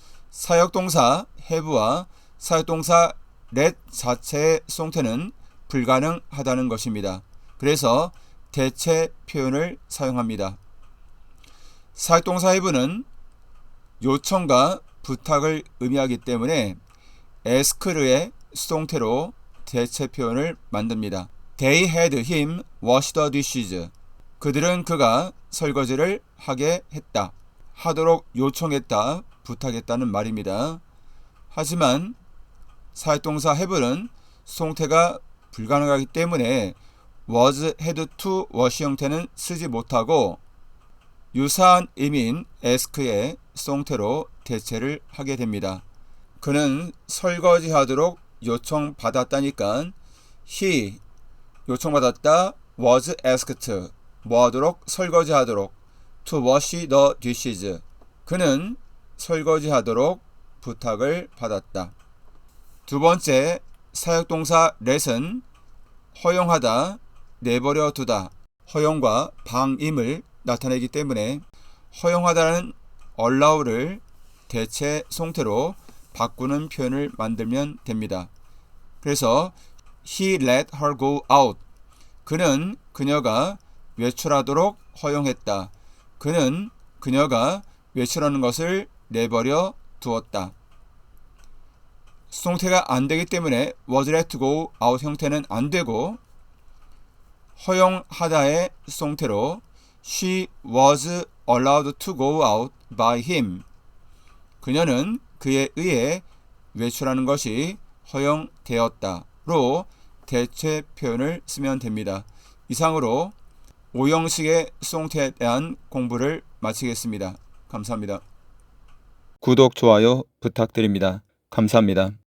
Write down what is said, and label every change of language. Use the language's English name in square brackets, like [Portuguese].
[Korean] 사역동사 have와 사역동사 let 자체의 수동태는 불가능하다는 것입니다. 그래서 대체 표현을 사용합니다. 사역동사 have는 요청과 부탁을 의미하기 때문에 ask의 수동태로 대체 표현을 만듭니다. [English] They had him wash the dishes. [Korean] 그들은 그가 설거지를 하게 했다. 하도록 요청했다, 부탁했다는 말입니다. 하지만 사역동사 have는 수동태가 불가능하기 때문에 was had to was 형태는 쓰지 못하고 유사한 의미인 ask의 수동태로 대체를 하게 됩니다. 그는 설거지하도록 요청받았다니까 [English] he [Korean] 요청받았다 [English] was asked [Korean] 뭐하도록 설거지하도록 [English] to wash the dishes [Korean] 그는 설거지하도록 부탁을 받았다. 두 번째 사역동사 let은 허용하다, 내버려 두다, 허용과 방임을 나타내기 때문에 허용하다는 allow를 대체 송태로 바꾸는 표현을 만들면 됩니다. 그래서 [English] he let her go out. [Korean] 그는 그녀가 외출하도록 허용했다. 그는 그녀가 외출하는 것을 내버려 두었다. 수동태가 안 되기 때문에 [English] was let go out [Korean] 형태는 안 되고 허용하다의 수동태로 [English] she was allowed to go out by him. [Korean] 그녀는 그에 의해 외출하는 것이 허용되었다로 대체 표현을 쓰면 됩니다. 이상으로 5형식의 수동태에 대한 공부를 마치겠습니다. 감사합니다. 구독, 좋아요 부탁드립니다. 감사합니다.